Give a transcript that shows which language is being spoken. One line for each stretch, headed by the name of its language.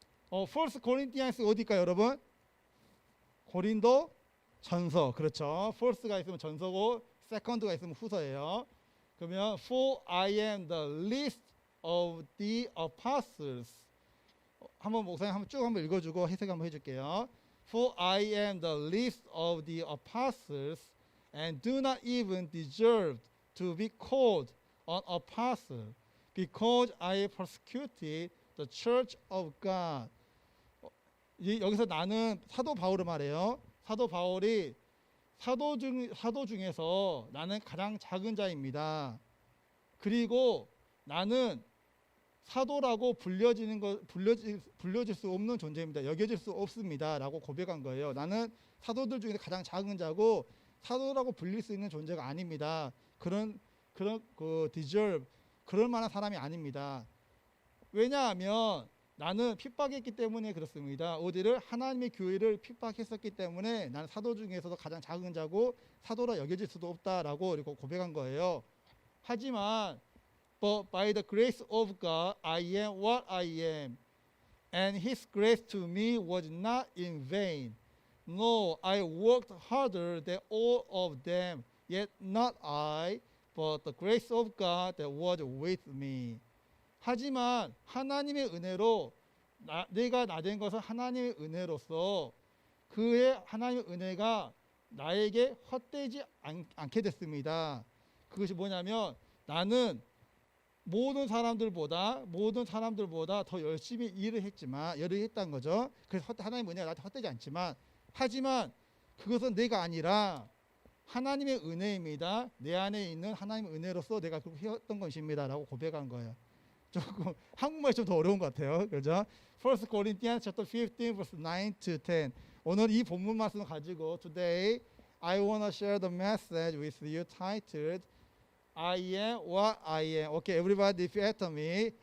Korean: 1 Corinthians 어디일까요, 여러분? 고린도 전서. 그렇죠. first가 있으면 전서고 second가 있으면 후서예요. 그러면
English: for I am the least of the apostles.
Korean: 목사님 쭉 읽어주고 해석 한번 해줄게요.
English: For I am the least of the apostles and do not even deserve to be called an apostle because I persecuted the church of God.
Korean: 여기서 나는 사도 바울을 말해요. 사도 바울이 사도 중에서 나는 가장 작은 자입니다. 그리고 나는 사도라고 불려질 수 없는 존재입니다. 여겨질 수 없습니다. 라고 고백한 거예요. 나는 사도들 중에 가장 작은 자고 사도라고 불릴 수 있는 존재가 아닙니다. 그런 deserve, 그럴 만한 사람이 아닙니다. 왜냐하면 나는 핍박했기 때문에 그렇습니다. 어디를? 하나님의 교회를 핍박했었기 때문에 나는 사도 중에서도 가장 작은 자고 사도라 여겨질 수도 없다라고 이렇게 고백한 거예요. 하지만
English: But by the grace of God I am what I am, and His grace to me was not in vain. No, I worked harder than all of them, yet not I, but the grace of God that was with me.
Korean: 하지만 하나님의 은혜로 내가 나된 것은 하나님의 은혜로서 그의 하나님의 은혜가 나에게 헛되지 않게 됐습니다. 그것이 뭐냐면 나는 모든 사람들보다 더 열심히 일을 했다는 거죠. 그래서 하나님의 은혜가 나한테 헛되지 않지만, 하지만 그것은 내가 아니라 하나님의 은혜입니다. 내 안에 있는 하나님의 은혜로서 내가 그렇게 해왔던 것입니다. 라고 고백한 거예요. 조금 한국말이 좀 더 어려운 것 같아요. 그죠?
English: 1 Corinthians chapter 15 verse 9 to 10.
Korean: 오늘 이 본문 말씀을 가지고
English: today I want to share the message with you titled I am what I am. Okay, everybody repeat after me.